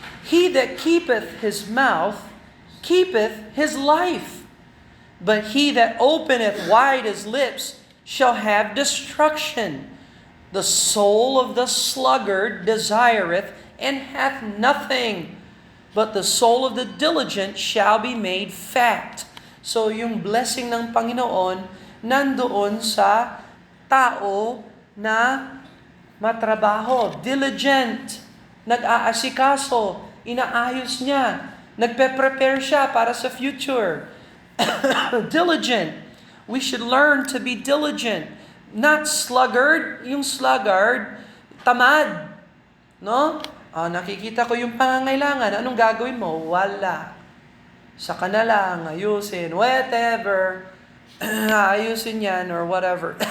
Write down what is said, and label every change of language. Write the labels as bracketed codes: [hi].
[en] He that keepeth his mouth keepeth his life, but he that openeth wide his lips shall have destruction. The soul of the sluggard desireth and hath nothing, but the soul of the diligent shall be made fat. [tl] So yung blessing ng Panginoon nandoon sa tao na matrabaho, diligent, nag-aasikaso, inaayos niya, nagpe-prepare siya para sa future. [en] Diligent. We should learn to be diligent. Not sluggard. [tl] Yung sluggard, tamad. No? Nakikita ko yung pangangailangan. Anong gagawin mo? Wala. Saka na lang, ayusin, whatever. Ayusin yan or whatever.